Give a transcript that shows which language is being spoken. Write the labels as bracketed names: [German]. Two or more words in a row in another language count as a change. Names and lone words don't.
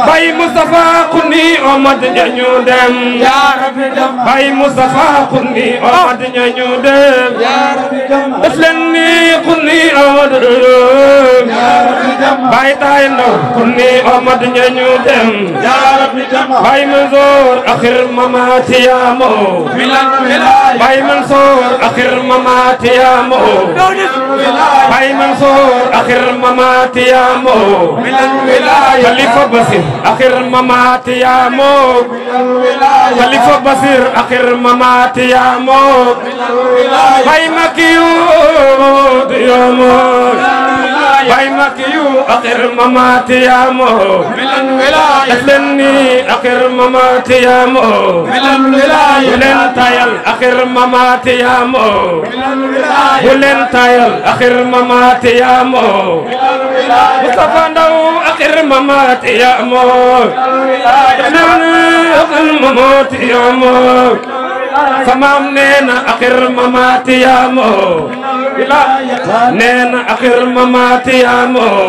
[Wolof] Baye Moustapha ku ni Omar ña ñu dem. [Arabic] Ya Rabbi, jàmm. [Wolof] Baye Moustapha ku ni Omar Ñañu dem. [Arabic] Ya Rabbi jàmm. [Wolof] Def leen ni ku ni Ahmadu dem. [Arabic] Ya Rabbi jàmm. [Wolof] Baay Taay Ndaw ku ni Ahmadu ñañu dem. [Arabic] Ya Rabbi [Wolof] jàmm. Baay Mansour akhir mamati ya mo. Milan wilaya. Baay Mansour akhir mamati ya mo. Baay Mansour akhir mamati ya mo. Milan wilaya. Khalifa Basir akhir mamati ya mo. Khalifa Basir, akhir mamati ya mo. Bay Makiyu, du yo mo. Bay Makiyu, akhir mamati ya mo. Def leen ni, akhir mamati ya mo. Bu leen tayal, akhir mamati ya mo. Bu leen tayal, akhir mamati ya mo. Mustafa Ndaw, akhir mamati ya mo. Akhir mamati ya mo. Sama am nee na, akhir mamati ya mo. Nee na, akhir mamati ya mo.